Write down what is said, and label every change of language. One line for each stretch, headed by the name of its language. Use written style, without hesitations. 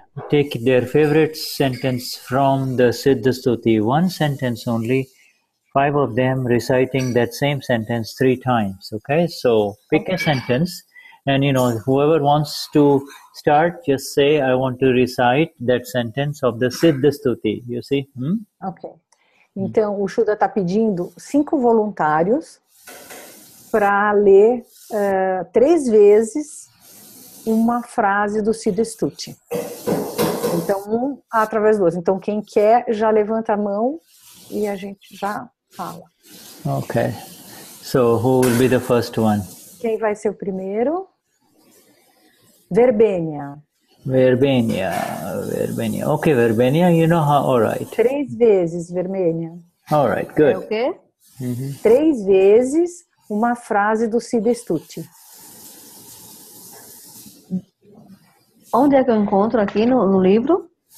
English: Take their favorite sentence from the Siddha Stuti, one sentence only, 5 of them reciting that same sentence 3 times. Okay, so pick a sentence, and whoever wants to start, just say, I want to recite that sentence of the Siddha Stuti. You see? Ok.
Portuguese: Então, o Shuddha está pedindo 5 voluntários para ler 3 vezes uma frase do Siddha Stuti. Então, um através do outro. Então, quem quer já levanta a mão e a gente já Fala.
English: Okay. So who will be the first one?
Portuguese: Quem vai ser o primeiro? Verbênia.
English: Verbenia. Okay, Verbenia, you know how, all right.
Portuguese: 3 vezes, Verbênia.
English: All right,
Portuguese: É
English: good.
Portuguese: o quê? 3 vezes uma frase do Siddha Stuti. Onde é que eu encontro aqui no livro?